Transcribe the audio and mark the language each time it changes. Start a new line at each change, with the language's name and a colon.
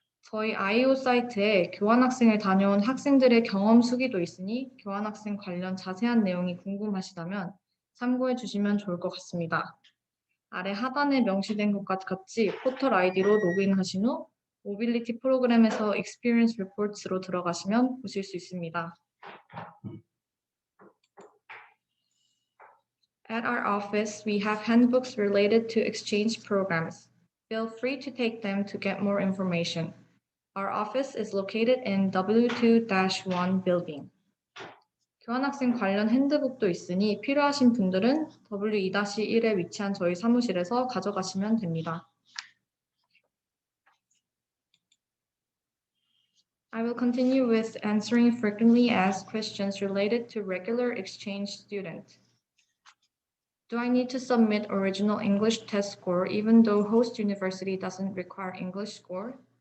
Korean: 저희 IO 사이트에 교환학생을 다녀온 학생들의 경험 수기도 있으니 교환학생 관련 자세한 내용이 궁금하시다면 참고해 주시면 좋을 것 같습니다. 아래 하단에 명시된 것과 같이 포털 아이디로 로그인하신 후 모빌리티 프로그램에서 Experience Reports로 들어가시면 보실 수 있습니다.
English: At our office, we have handbooks related to exchange programs. Feel free to take them to get more information. Our office is located in W2-1 building.
Korean: 교환학생 관련 핸드북도 있으니 필요하신 분들은 W2-1에 위치한 저희 사무실에서 가져가시면 됩니다.
English: I will continue with answering frequently asked questions related to regular exchange student. Do I need to submit original English test score even though host university doesn't require English score?